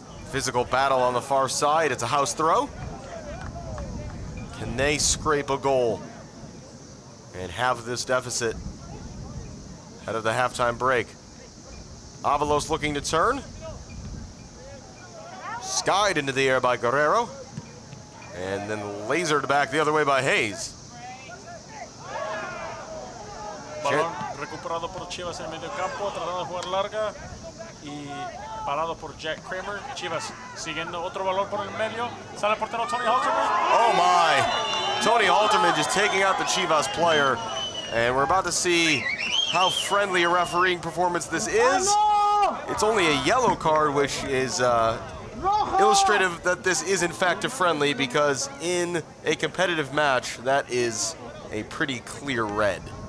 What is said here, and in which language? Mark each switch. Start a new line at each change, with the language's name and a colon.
English: Physical battle on the far side. It's a House throw. Can they scrape a goal and have this deficit ahead of the halftime break? Avalos looking to turn. Skied into the air by Guerrero. And then lasered back the other way by Hayes.
Spanish: Balón recuperado por Chivas en el medio campo, tratando de jugar larga y parado por Jack Kramer. Chivas siguiendo otro balón por el medio. Sale el portero Tony Halterman.
English: Oh my! Tony Halterman just taking out the Chivas player. And we're about to see how friendly a refereeing performance this is. It's only a yellow card, which is illustrative that this is in fact a friendly, because in a competitive match, that is a pretty clear red.